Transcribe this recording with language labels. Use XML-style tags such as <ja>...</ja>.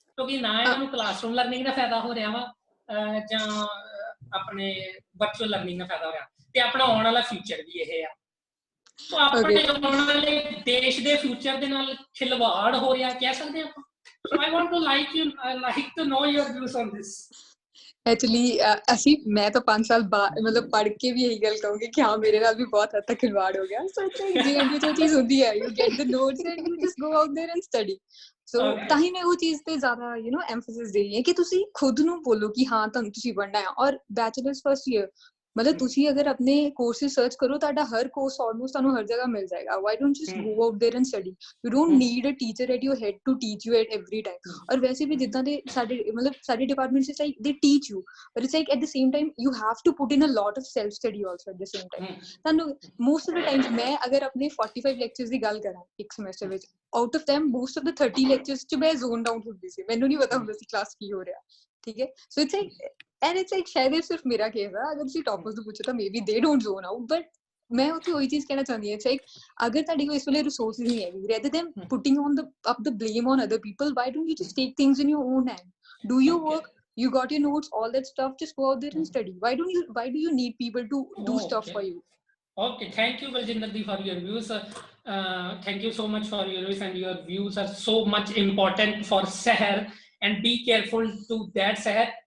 <pa>ਕਿਉਂਕਿ ਨਾ ਇਹਨਾਂ ਨੂੰ ਕਲਾਸਰੂਮ ਲਰਨਿੰਗ ਦਾ ਫਾਇਦਾ ਹੋ ਰਿਹਾ ਵਾ ਜਾਂ ਆਪਣੇ ਵਰਚੁਅਲ ਲਰਨਿੰਗ ਦਾ ਫਾਇਦਾ ਹੋ ਰਿਹਾ, ਤੇ ਆਪਣਾ ਆਉਣ ਵਾਲਾ ਫਿਊਚਰ ਵੀ ਇਹ ਆ. ਸੋ ਆਪਣੇ ਆਉਣ ਵਾਲੇ ਦੇਸ਼ ਦੇ ਫਿਊਚਰ ਦੇ ਨਾਲ ਖਿਲਵਾੜ ਹੋ ਰਿਹਾ ਕਹਿ ਸਕਦੇ ਆਪਾਂ.</pa> <en>So I want to like to know your views on this.</en> <pa>Actually ਅਸੀਂ ਮੈਂ ਤਾਂ 5 ਸਾਲ ਬਾਅਦ ਮਤਲਬ ਪੜ੍ਹ ਕੇ ਵੀ ਇਹੀ ਗੱਲ ਕਹੂੰਗੀ ਕਿ ਹਾਂ ਮੇਰੇ ਨਾਲ ਵੀ ਬਹੁਤ ਹੱਦ ਤੱਕ ਖਿਲਵਾੜ ਹੋ ਗਿਆ. ਸੋ GNDU ਜੋ ਚੀਜ਼ ਹੁੰਦੀ ਹੈ,</pa> <en>you get the notes and you just go out there and study.</en> <pa>ਸੋ ਤਾਂ ਹੀ ਮੈਂ ਉਹ ਚੀਜ਼ ਤੇ ਜ਼ਿਆਦਾ ਐਮਫੈਸਿਸ ਦੇ ਰਹੀ ਹਾਂ ਕਿ ਤੁਸੀਂ ਖੁਦ ਨੂੰ ਬੋਲੋ ਕਿ ਹਾਂ ਤੁਹਾਨੂੰ ਤੁਸੀਂ ਪੜ੍ਹਨਾ ਹੈ. ਔਰ ਬੈਚਲਰਸ ਫਸਟ ਈਅਰ मतलब ਤੁਸੀਂ</pa> <hi>अगर अपने</hi> <pa>courses search करो ਤੁਹਾਡਾ ਹਰ course almost ਤੁਹਾਨੂੰ ਹਰ ਜਗ੍ਹਾ ਮਿਲ ਜਾਏਗਾ.</pa> <en>Why don't you just go out there and study? You don't need a teacher at your head to teach you at every time.</en> <hi>और वैसे भी जितना</hi> <pa>ਦੇ ਸਾਡੇ</pa> <en>departments is like they teach you, but it's like at the same time you have to put in a lot of self study also at the same time.</en> <pa>ਤੁਹਾਨੂੰ most of the times ਮੈਂ ਅਗਰ ਆਪਣੇ 45 lectures ਦੀ ਗੱਲ ਕਰਾਂ ਇੱਕ semester ਵਿੱਚ,</pa> <en>out of them most of the 30 lectures</en> <pa>ਚ ਮੈਂ zoned out ਹੁੰਦੀ ਸੀ. ਮੈਨੂੰ ਨਹੀਂ ਪਤਾ ਹੁੰਦਾ ਸੀ class ਕੀ ਹੋ ਰਿਹਾ. ਠੀਕ ਹੈ.</pa> <en>So it's like and it's like</en> <hi>शायद सिर्फ मेरा केस है.</hi> <pa>अगर ਤੁਸੀਂ टॉपर्स ਨੂੰ ਪੁੱਛੋ ਤਾਂ</pa> <en>maybe they don't zone out,</en> <pa>but मैं ਉੱਥੇ ਉਹੀ ਚੀਜ਼ ਕਹਿਣਾ ਚਾਹੁੰਦੀ ਹਾਂ.</pa> <en>like</en> <pa>ਅਗਰ ਤੁਹਾਡੇ ਕੋਲ ਇਸ ਵੇਲੇ</pa> <en>resources ਨਹੀਂ ਹੈਗੇ, rather than putting on the blame on other people, why don't you just take things in your own hand? Do your work, you got your notes, all that stuff, just go out there and study. Why do you need people to do stuff for you? Okay, thank you Baljinder ji for your views. Thank you so much for your views, and your views are so much important for Seher, and be careful to that Seher.</en>